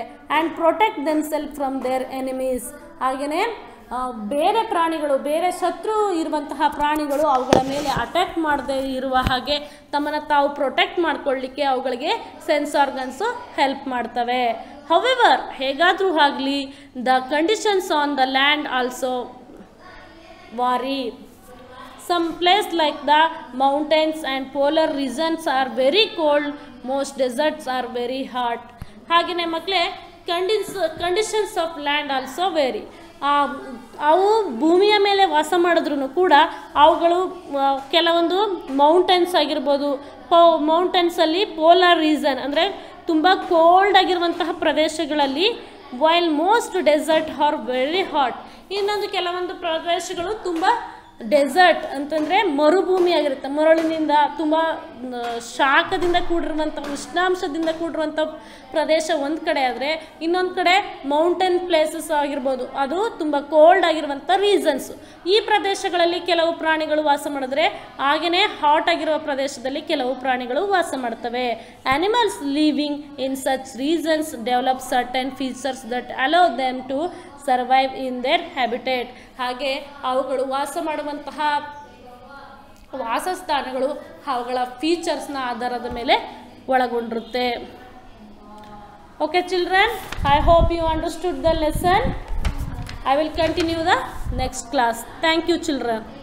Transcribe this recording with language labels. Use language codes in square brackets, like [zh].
[en] And protect themselves from their enemies. [kn] ಹಾಗೆಯೇ ಬೇರೆ ಪ್ರಾಣಿಗಳು, ಬೇರೆ ಶತ್ರು ಇರುವಂತಹ ಪ್ರಾಣಿಗಳು ಅವುಗಳ ಮೇಲೆ ಅಟ್ಯಾಕ್ ಮಾಡದೇ ಇರುವ ಹಾಗೆ ತಮ್ಮನ್ನು ತಾವು ಪ್ರೊಟೆಕ್ಟ್ ಮಾಡ್ಕೊಳ್ಳಿಕ್ಕೆ ಅವುಗಳಿಗೆ ಸೆನ್ಸ್ ಆರ್ಗನ್ಸು ಹೆಲ್ಪ್ ಮಾಡ್ತವೆ. [en] however, [kn] ಹೇಗಾದರೂ ಆಗಲಿ, [en] The conditions on the land also vary. Some place like the mountains and polar regions are very cold, most deserts are very hot. [kn] ಹಾಗೆಯೇ ಮಕ್ಕಳೇ, [en] Conditions of land also vary. [kn] ಅವು ಭೂಮಿಯ ಮೇಲೆ ವಾಸ ಮಾಡಿದ್ರೂ ಕೂಡ ಅವುಗಳು ಕೆಲವೊಂದು ಮೌಂಟೇನ್ಸ್ ಆಗಿರ್ಬೋದು, ಮೌಂಟೇನ್ಸಲ್ಲಿ ಪೋಲಾರ್ ರೀಸನ್ ಅಂದರೆ ತುಂಬ ಕೋಲ್ಡ್ ಆಗಿರುವಂತಹ ಪ್ರದೇಶಗಳಲ್ಲಿ, [en] While most desert are very hot. [kn] ಇನ್ನೊಂದು ಕೆಲವೊಂದು ಪ್ರದೇಶಗಳು ತುಂಬ ಡೆಸರ್ಟ್ ಅಂತಂದರೆ ಮರುಭೂಮಿ ಆಗಿರುತ್ತೆ, ಮರಳಿನಿಂದ ತುಂಬ ಶಾಖದಿಂದ ಕೂಡಿರುವಂಥ, ಉಷ್ಣಾಂಶದಿಂದ ಕೂಡಿರುವಂಥ ಪ್ರದೇಶ ಒಂದು ಕಡೆ ಆದರೆ, ಇನ್ನೊಂದು ಕಡೆ ಮೌಂಟೇನ್ ಪ್ಲೇಸಸ್ ಆಗಿರ್ಬೋದು, ಅದು ತುಂಬ ಕೋಲ್ಡ್ ಆಗಿರುವಂಥ ರೀಸನ್ಸು. ಈ ಪ್ರದೇಶಗಳಲ್ಲಿ ಕೆಲವು ಪ್ರಾಣಿಗಳು ವಾಸ ಮಾಡಿದ್ರೆ, ಹಾಗೆಯೇ ಹಾಟ್ ಆಗಿರುವ ಪ್ರದೇಶದಲ್ಲಿ ಕೆಲವು ಪ್ರಾಣಿಗಳು ವಾಸ ಮಾಡ್ತವೆ. [en] Animals living in such reasons develop certain features that allow them to survive in their habitat. [kn] ಹಾಗೆ ಅವುಗಳು ವಾಸ ಮಾಡುವಂತಹ ವಾಸಸ್ಥಾನಗಳು ಅವುಗಳ ಫೀಚರ್ಸ್ನ ಆಧಾರದ ಮೇಲೆ ಒಳಗೊಂಡಿರುತ್ತೆ. [en] Okay children, I hope you understood the lesson. I will continue the next class. Thank you children.